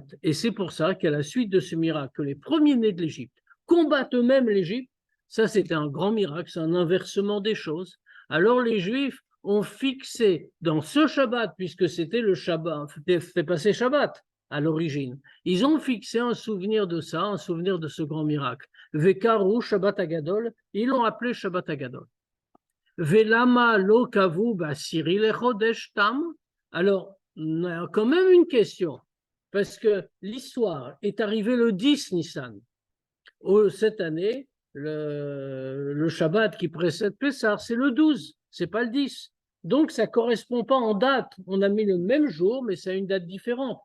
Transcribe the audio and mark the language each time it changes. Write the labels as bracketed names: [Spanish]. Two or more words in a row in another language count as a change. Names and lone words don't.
[French] Et c'est pour ça qu'à la suite de ce miracle, que les premiers-nés de l'Égypte combattent eux-mêmes l'Égypte, ça c'était un grand miracle, c'est un inversement des choses. Alors les Juifs ont fixé dans ce Shabbat, puisque c'était le Shabbat, c'était passé Shabbat à l'origine, ils ont fixé un souvenir de ça, un souvenir de ce grand miracle. [Hebrew] וקראו שבת הגדול, [French] ils l'ont appelé Shabbat Agadol. [Hebrew] ולמה לא קבעו בעשירי לחודש תם. [French] Alors, on a quand même une question, parce que l'histoire est arrivée le 10 Nissan. Cette année, le Shabbat qui précède Pessah, c'est le 12, c'est pas le 10. Donc, ça correspond pas en date. On a mis le même jour, mais c'est à une date différente.